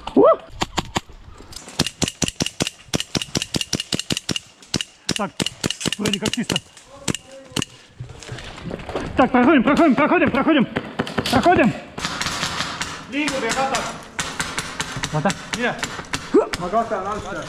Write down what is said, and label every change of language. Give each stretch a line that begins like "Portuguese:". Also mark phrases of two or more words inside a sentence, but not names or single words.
Russian: Saad Вроде как чисто. Так, проходим.
Estonian: Liigub ja katab. Vaata. Mine. Ma katan alt.